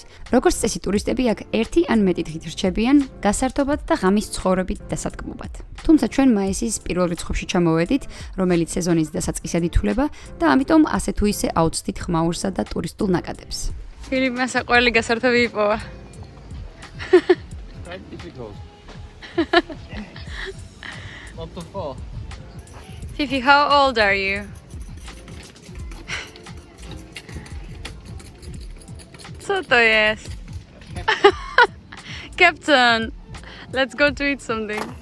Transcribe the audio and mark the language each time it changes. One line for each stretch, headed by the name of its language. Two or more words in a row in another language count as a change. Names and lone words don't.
Georgian: როგორც წესი ტურისტები აქ ერთი ან მეტი დღით რჩებიან გასართობად და ღამის ცხოვრებით დასადგმობად. თუმცა ჩვენ მაისის პირველ რიცხვებში ჩამოვედით, რომელიც სეზონის დასაწყისად ითვლება და ამიტომ ასე თუ ისე აუცდით ხმაურსა და ტურისტულ ნაკადებს. ფილიპმა საყვარელი გასართობი იპოვა.
English: Quite difficult. Not too far. Fifi, how old are you?
Polish: Co to jest?
English: Captain, let's go to eat something.